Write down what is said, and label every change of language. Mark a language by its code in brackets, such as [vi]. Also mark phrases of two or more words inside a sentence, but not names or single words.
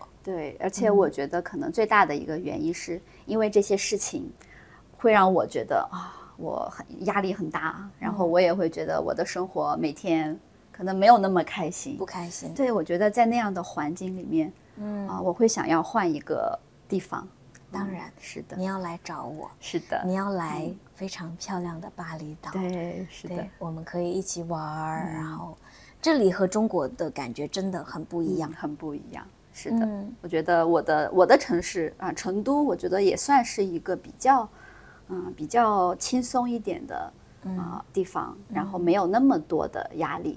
[zh] 對，而且我覺得可能最大的一個原因是因為這些事情會讓我覺得我壓力很大，然後我也會覺得我的生活每天可能沒有那麼開心，不開心。對，我覺得在那樣的環境裡面，我會想要換一個地方。當然，是的，你要來找我。是的，你要來非常漂亮的巴厘島。对，是的，我們可以一起玩，然後這裡和中國的感覺真的很不一樣，很不一樣。是的，我覺得我的城市成都，我覺得也算是一個比較輕鬆一點的地方，然後沒有那麼多的壓力。